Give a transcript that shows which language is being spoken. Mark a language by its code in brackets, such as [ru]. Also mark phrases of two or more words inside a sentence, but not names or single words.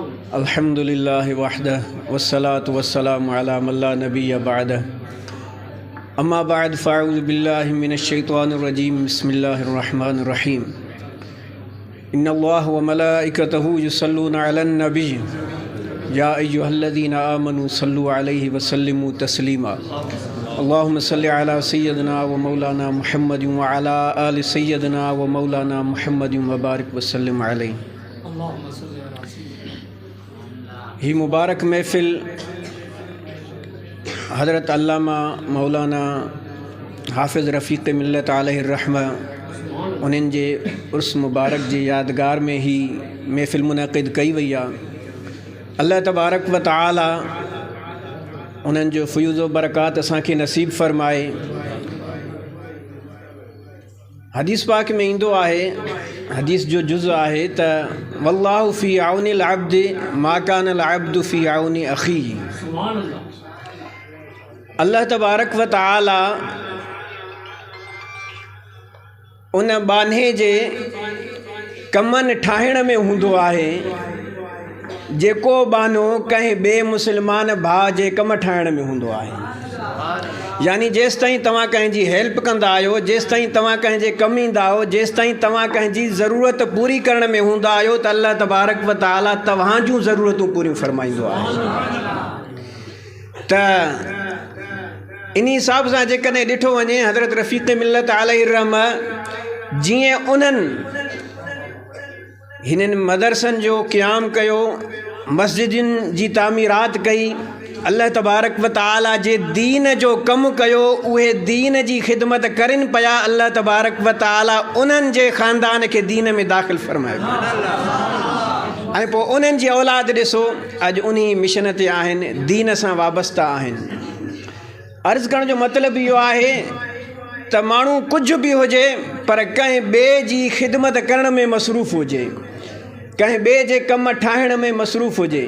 [ar] الحمد لله وحده والصلاة والسلام على من لا نبي بعده. أما بعد فأعوذ بالله من الشيطان الرجيم. بسم الله الرحمن الرحيم. إن الله وملائكته يصلون على النبي يا أيها الذين آمنوا صلوا عليه وسلموا تسليما. اللهم صل على سيدنا ومولانا محمد وعلى آل سيدنا ومولانا محمد وبارك وسلم عليه. [sd] ही मुबारक महफ़िल हज़रत अल्लामा मौलाना हाफ़िज़ रफ़ीक़ मिल्लत [ar] عليه رحمة [sd] उन्हनि जे उर्स मुबारक जी यादगार में ही महफ़िल मुनक़िद कई वई आहे। [ar] الله تبارك وتعالى [sd] उन्हनि जो फ़यूज़ व बरक़ात असांखे नसीब फ़रमाए। हदीस पाक में ईंदो आहे, हदीस जो जुज़ आहे त [ar] والله في عون العبد ما كان العبد في عون أخيه. الله تبارك وتعالى [sd] उन बाने जे कमनि ठाहिण में हूंदो आहे जेको बानो कंहिं ॿिए मुस्लमान भाउ जे कम ठाहिण में हूंदो आहे। यानी जेसि ताईं तव्हां कंहिंजी हेल्प कंदा आहियो, जेसि ताईं तव्हां कंहिंजे कमु ईंदा आहियो, जेसि ताईं तव्हां कंहिंजी ज़रूरत पूरी करण में हूंदा आहियो त [ar] الله تبارك وتعالى [sd] तव्हां जूं ज़रूरतूं पूरियूं फरमाईंदो आहे। त इन हिसाब सां जेकॾहिं ॾिठो वञे हज़रत रफ़ीक़ मिल्लत [ar] عليه رحمة [sd] जीअं उन्हनि हिननि मदरसनि जो क़याम कयो, मस्जिदुनि जी तामीरात कई, [ar] الله تبارك وتعالى [sd] जे दीन जो कमु कयो, उहे दीन जी ख़िदमत करनि पिया। [ar] الله تبارك وتعالى [sd] उन्हनि जे ख़ानदान खे दीन में दाख़िल फ़रमायो ऐं पोइ उन्हनि जी औलाद ॾिसो अॼु उन मिशन ते आहिनि, दीन सां वाबस्ता आहिनि। अर्ज़ु करण जो मतिलबु इहो आहे त माण्हू कुझु बि हुजे पर कंहिं ॿिए जी ख़िदमत करण में मसरूफ़ हुजे, कंहिं ॿिए जे कमु ठाहिण में मसरूफ़ हुजे।